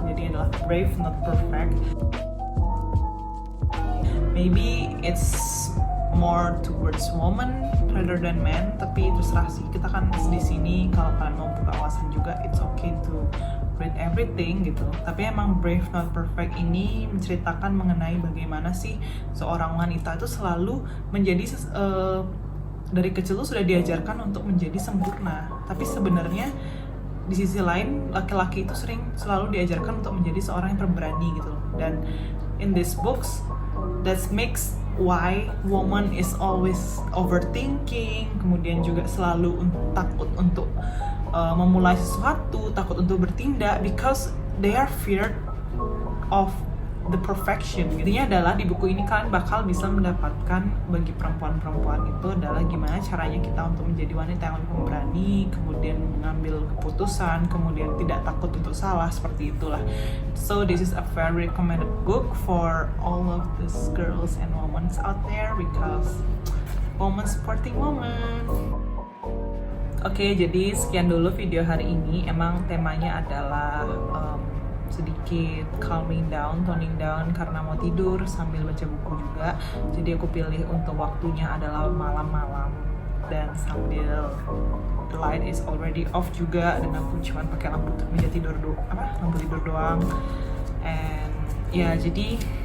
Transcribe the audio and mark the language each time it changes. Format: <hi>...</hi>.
<id>Jadi adalah Brave Not Perfect.</id> <en>Maybe it's more towards woman rather than men,</en> <id>tapi terserah sih. Kita kan di sini kalau kalian mau buka wawasan juga,</id> <en>it's okay to read everything</en> <id>gitu. Tapi emang Brave Not Perfect ini menceritakan mengenai bagaimana sih seorang wanita itu selalu menjadi dari kecil tuh sudah diajarkan untuk menjadi sempurna, tapi sebenarnya di sisi lain laki-laki itu selalu diajarkan untuk menjadi seorang yang pemberani gitu loh.</id> <en>Dan in this books that makes why woman is always overthinking,</en> <id>kemudian juga selalu takut untuk memulai sesuatu, takut untuk bertindak</id> <en>because they are feared of the perfection.</en> <id>Intinya adalah di buku ini kalian bakal bisa mendapatkan bagi perempuan-perempuan itu adalah gimana caranya kita untuk menjadi wanita yang lebih pemberani, kemudian mengambil keputusan, kemudian tidak takut untuk salah, seperti itulah.</id> <en>So this is a very recommended book for all of these girls and women out there because women supporting women.</en> <id>Oke, jadi sekian dulu video hari ini. Emang temanya adalah sedikit</id> <en>calming down, toning down</en> <id>karena mau tidur sambil baca buku juga. Jadi aku pilih untuk waktunya adalah malam-malam dan sambil</id> <en>the light is already off</en> <id>juga, dan aku cuma pakai lampu tidur doang. And ya, jadi</id>